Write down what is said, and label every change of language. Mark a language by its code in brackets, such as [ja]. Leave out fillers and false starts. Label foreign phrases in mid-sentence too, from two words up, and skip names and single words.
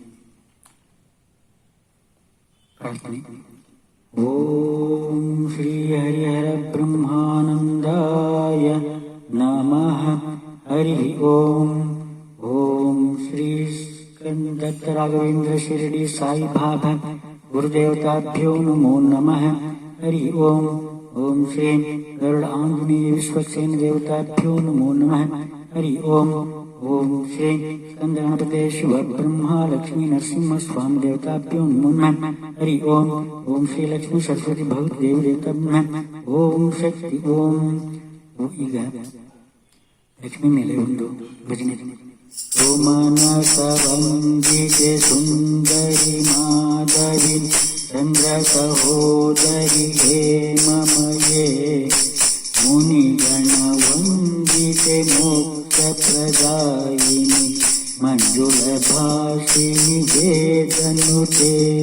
[sa] ಪ್ರಾರ್ಥನೆ. ಓಂ ಶ್ರೀ ಹರಿಹರ ಬ್ರಹ್ಮಾನಂದಾಯ ನಮಃ. ಹರಿ ಓಂ. ಓಂ ಶ್ರೀ ದತ್ತ ರಾಘವೇಂದ್ರ ಶಿರಡಿ ಸಾಯಿ ಬಾಬಾ ಗುರುದೇವತಾಭ್ಯೋ ನಮೋ ನಮಃ. ಹರಿ ಓಂ. ಓಂ ಶ್ರೀ ಗರುಡ ಆಂಜನೇಯ ವಿಶ್ವಕ್ಸೇನ ದೇವತಾಭ್ಯೋ ನಮೋ ನಮಃ. ಹರಿ ಓಂ. ಓಂ ಶ್ರೀ ಸ್ಕಂದ ಗಣಪತೆ ಶಿವ ಬ್ರಹ್ಮ ಲಕ್ಷ್ಮೀ ನರಸಿಂಹ ಸ್ವಾಮಿ ದೇವತಾಭ್ಯೋ ನಮೋ ನಮಃ. ಹರಿ ಓಂ. ಓಂ ಶ್ರೀ ಲಕ್ಷ್ಮೀ ಸರಸ್ವತಿ ಭಗವತಿ ದೇವಿ ದೇವತಾಭ್ಯೋ ಓಂ ಶಕ್ತಿ ಓಂ. [kn] ಈಗ ಲಕ್ಷ್ಮೀ ಮೇಲೆ ಒಂದು ಭಜನೆ. [sa] ಸೋಮನಸ ವಂದಿತೆ ಸುಂದರಿ ಮಾಧವಿ ಚಂದ್ರ ಸಹೋದರಿ ಹೇಮಮಯೇ ಮುನಿಗಣ ವಂದಿತೆ ಮೋಕ್ಷ ಪ್ರದಾಯಿನಿ ಮಂಜುಳ ಭಾಷಿಣಿ ವೇದನುತೆ